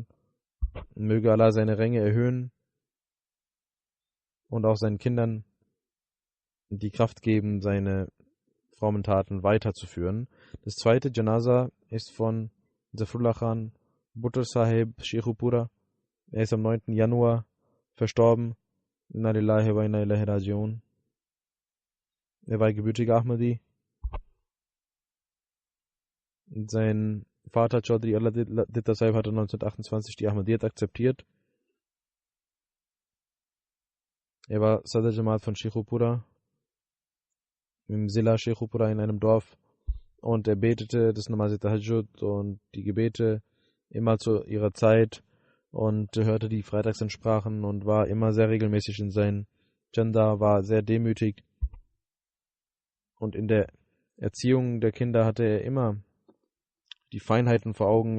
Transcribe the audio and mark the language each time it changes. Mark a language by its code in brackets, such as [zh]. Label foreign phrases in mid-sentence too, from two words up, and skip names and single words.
[de] Möge Allah seine Ränge erhöhen und auch seinen Kindern die Kraft geben, seine frommen Taten weiterzuführen. Das zweite Janaza ist von Zafrullah Khan Buttar Sahib Sheikhupura. Er ist am 9. Januar verstorben. [ar] إنا لله وإنا إليه راجعون. [de] Er war gebürtiger Ahmadi. Sein Vater Chaudhry Aladitta Sahib hatte 1928 die Ahmadiyyat akzeptiert. Er war [ur] صدر جماعت [de] von Sheikhupura, im Zilla Sheikhupura in einem Dorf, und er betete das [ur] نماز تہجد [de] und die Gebete immer zu ihrer Zeit und hörte die Freitagsansprachen und war immer sehr regelmäßig in seinen Janda, war sehr demütig, und in der Erziehung der Kinder hatte er immer die Feinheiten vor Augen.